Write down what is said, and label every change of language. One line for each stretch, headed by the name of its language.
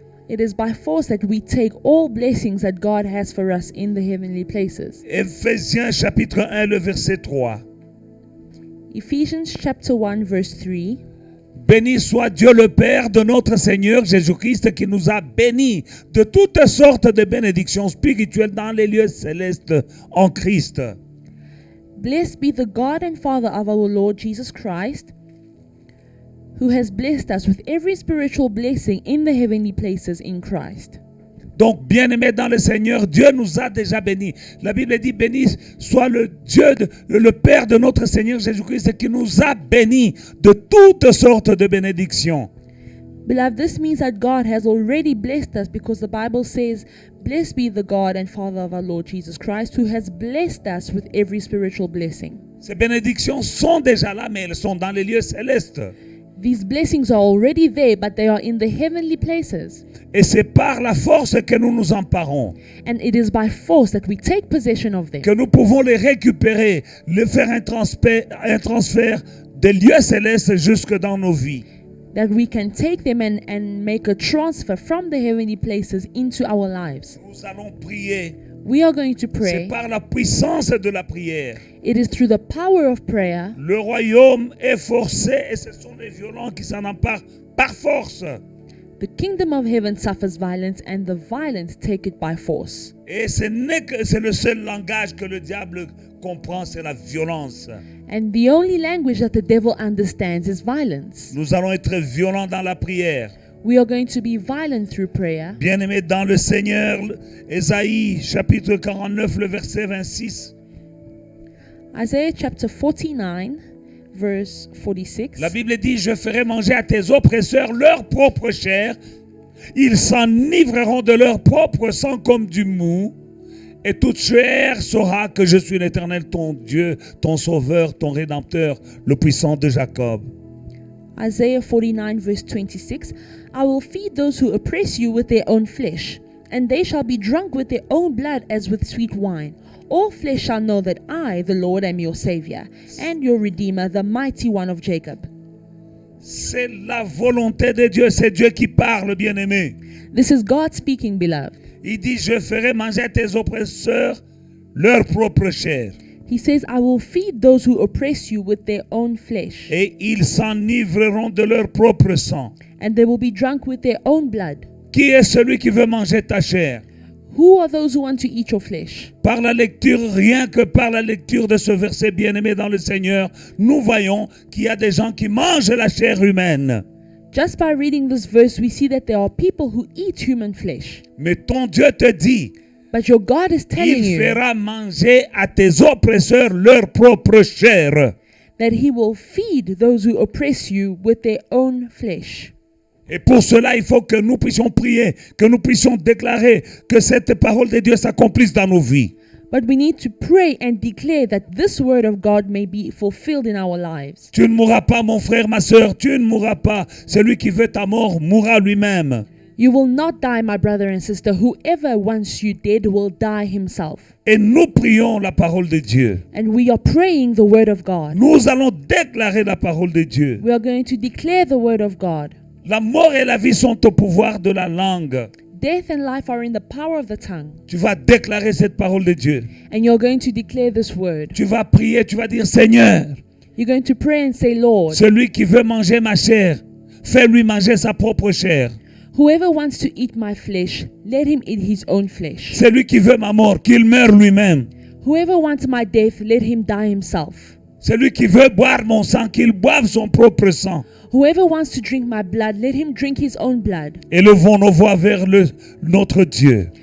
English: It is by force that we take all blessings that God has for us in the heavenly places.
French: Éphésiens chapitre 1, le verset 3.
English: Ephesians chapter 1 verse 3.
French: Béni soit Dieu le Père de notre Seigneur Jésus-Christ qui nous a bénis de toutes sortes de bénédictions spirituelles dans les lieux célestes en Christ.
English: Blessed be the God and Father of our Lord Jesus Christ, who has blessed us with every spiritual blessing in the heavenly places in Christ.
French: Donc, bien-aimés dans le Seigneur, Dieu nous a déjà bénis. La Bible dit, béni soit le Dieu, le Père de notre Seigneur Jésus-Christ qui nous a bénis de toutes sortes de bénédictions.
English: Beloved, this means that God has already blessed us, because the Bible says, blessed be the God and Father of our Lord Jesus Christ, who has blessed us with every spiritual blessing.
French: Ces bénédictions sont déjà là, mais elles sont dans les lieux célestes.
English: These blessings are already there, but they are in the heavenly places.
French: Et c'est par la force que nous nous emparons,
English: And it is by force that we take possession of them,
French: que nous pouvons les récupérer, les faire un transfert des lieux célestes jusque dans nos vies.
English: that we can take them and make a transfer from the heavenly places into our lives.
French: Nous allons prier.
English: We are going to
French: C'est
English: pray.
French: par la puissance de la prière.
English: It is through the power of prayer.
French: Le royaume est forcé et ce sont les violents qui s'en emparent par force.
English: The kingdom of heaven suffers violence, and the violent take it by force.
French: Et c'est le seul langage que le diable comprend, c'est la violence.
English: And the only language that the devil understands is violence.
French: Nous allons être violents dans la prière.
English: We are going to be violent through prayer.
French: Bien-aimés dans le Seigneur, Ésaïe chapitre 49, le verset 26.
English: Isaiah chapter 49, verse 46.
French: La Bible dit, je ferai manger à tes oppresseurs leur propre chair. Ils s'enivreront de leur propre sang comme du mou. Et toute chair saura que je suis l'Éternel, ton Dieu, ton Sauveur, ton Rédempteur, le puissant de Jacob.
English: Isaiah 49 verse 26. I will feed those who oppress you with their own flesh, and they shall be drunk with their own blood as with sweet wine. All flesh shall know that I, the Lord, am your Savior, and your Redeemer, the mighty one of Jacob.
French: C'est la volonté de Dieu, c'est Dieu qui parle, bien-aimé.
English: This is God speaking, beloved.
French: Il dit, je ferai manger à tes oppresseurs leur propre chair.
English: He says, I will feed those who oppress you with their own flesh,
French: et ils s'enivreront de leur propre sang.
English: and they will be drunk with their own blood.
French: Qui est celui qui veut manger ta chair?
English: Who are those who want to eat your flesh?
French: Par la lecture, rien que par la lecture de ce verset bien-aimé dans le Seigneur, nous voyons qu'il y a des gens qui mangent la chair humaine.
English: Just by reading this verse, we see that there are people who eat human flesh.
French: Mais ton Dieu te dit,
English: But your God is telling
French: il
English: you
French: fera manger à tes oppresseurs leur propre chair.
English: that He will feed those who oppress you with their own flesh.
French: Et pour cela, il faut que nous puissions prier, que nous puissions déclarer que cette parole de Dieu s'accomplisse dans nos vies.
English: But we need to pray and declare that this word of God may be fulfilled in our lives.
French: Tu ne mourras pas, mon frère, ma soeur, tu ne mourras pas. Celui qui veut ta mort mourra lui-même.
English: You will not die, my brother and sister. Whoever wants you dead will die himself.
French: Et nous prions la parole de Dieu.
English: And we are praying the word of God.
French: Nous allons déclarer la parole de Dieu.
English: We are going to declare the word of God.
French: La mort et la vie sont au pouvoir de la langue.
English: Death and life are in the power of the tongue.
French: Tu vas déclarer cette parole de Dieu.
English: And you're going to declare this word.
French: Tu vas prier, tu vas dire, Seigneur,
English: You're going to pray and say, Lord,
French: celui qui veut manger ma chair, fais-lui manger sa propre chair.
English: whoever wants to eat my flesh, let him eat his own flesh.
French: Celui qui veut ma mort, qu'il meure lui-même.
English: Whoever wants my death, let him die himself.
French: Celui qui veut boire mon sang, qu'il boive son propre sang.
English: Whoever wants to drink my blood, let him drink his own blood.
French: Élevons nos voix vers notre Dieu.